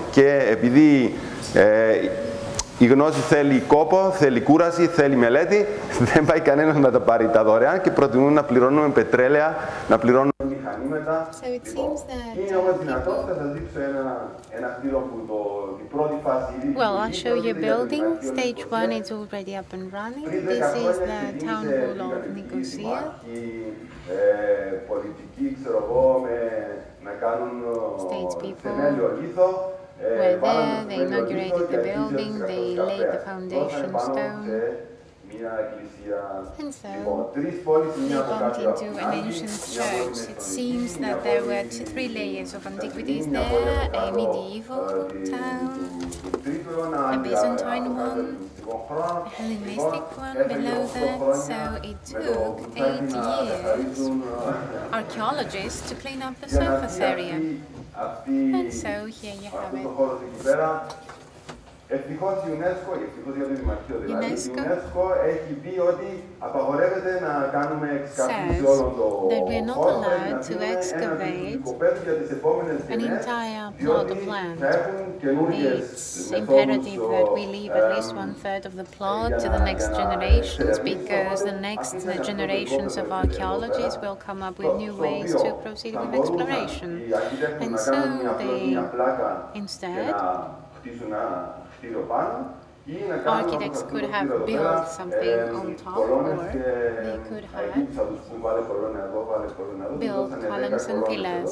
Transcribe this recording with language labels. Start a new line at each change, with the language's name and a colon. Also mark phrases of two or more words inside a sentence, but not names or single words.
Greek: Και επειδή η γνώση θέλει κόπο, θέλει κούραση, θέλει μελέτη, δεν πάει κανένας να τα πάρει τα δωρεάν και προτιμούν να πληρώνουμε πετρέλαια, να πληρώνουμε μηχανήματα. Είναι όμως δυνατόν, θα σας δείξω ένα κτίριο που την πρώτη φάση ήδη...
English: Well, I'll show you a building. Stage 1 is already up and running. This is the town hall of Nicosia.
Greek: Πολιτικοί, ξέρω εγώ, να κάνουν θεμέλιο λίθο.
English: Were there, they inaugurated the building, they laid the foundation stone, and so they bumped into an ancient church. It seems that there were 3 layers of antiquities there, a medieval town, a Byzantine one, a Hellenistic one below that, so it took 8 years archaeologists to clean up the surface area. And so here you have it.
Greek: Ευτυχώς η UNESCO, ευτυχώς για το Δημαρχείο δηλαδή, η UNESCO έχει πει ότι απαγορεύεται να κάνουμε εξκαύση σε όλο το χώρο, πρέπει να είναι υποπέδου για τις επόμενες γενιές, διότι θα έχουν καινούργιες
English: It's imperative that we leave at least 1/3 of the plot to the next generations, because the next generations of archaeologists will come up with new ways to proceed with exploration. And so they instead architects could have built something on top, or they could have built columns and pillars.